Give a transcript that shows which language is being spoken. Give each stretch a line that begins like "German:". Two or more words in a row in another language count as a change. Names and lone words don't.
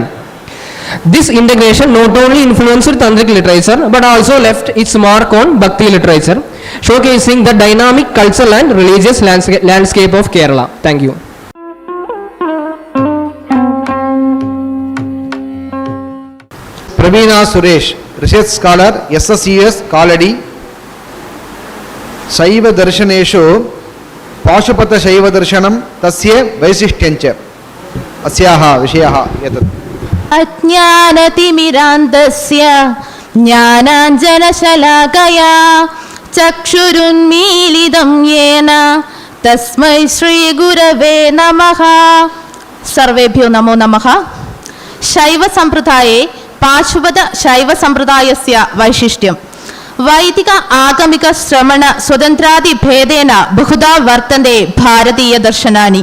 English: This integration not only influenced Tantric literature but also left its mark on Bhakti literature, showcasing the dynamic cultural and religious landscape of Kerala. Thank you. Pravina Suresh, research scholar, SSCS, Kaladi.
Sanskrit: शैव दर्शनेषु पाशुपत शैव दर्शनम् तस्य वैशिष्ट्यञ्च. अस्य विषयः यतत्. അജ്ഞാനതിമിരാന്തസ്യ ജ്ഞാനാഞ്ജനശലാകയാ ചക്ഷുരുന്മീലിതം യേന തസ്മൈ ശ്രീഗുരവേ നമഃ. സർവേഭ്യോ നമോ നമഃ. ശൈവസമ്പ്രദായേ പാശുപത ശൈവസമ്പ്രദായസ്യ വൈശിഷ്ട്യം വൈദിക ആഗമിക ശ്രമണ സ്വതന്ത്രാദിഭേദേന ബഹുധാ വർത്തന്തെ ഭാരതീയ ദർശനാനി.